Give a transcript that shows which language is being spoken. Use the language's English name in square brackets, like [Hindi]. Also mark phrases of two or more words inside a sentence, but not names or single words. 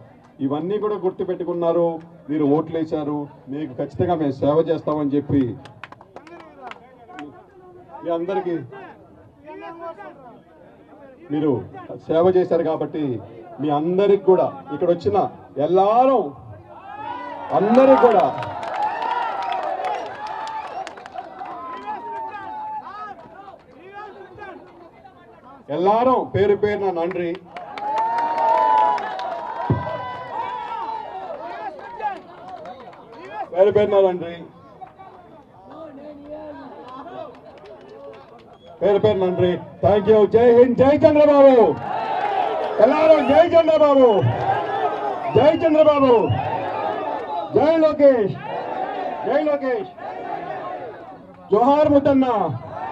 [Telugu] ఇవన్నీ కూడా గుర్తుపెట్టుకున్నారు, మీరు ఓట్లు వేశారు, మీకు ఖచ్చితంగా మేము సేవ చేస్తామని చెప్పి మీ అందరికీ మీరు సేవ చేశారు కాబట్టి మీ అందరికి కూడా ఇక్కడ వచ్చిన అందరికి కూడా [Tamil] எல்லாரும் பேரு பேர் நன்றி. பேரு பேர் நன்றி. பேரு பேரு நன்றி. [English] Thank you. [Telugu] జై హింద్, జై చంద్రబాబు. எல்லாரும் జై చంద్రబాబు, జై చంద్రబాబు, జై లోకేష్, జై లోకేష్, జోహార్ ముద్దన్న.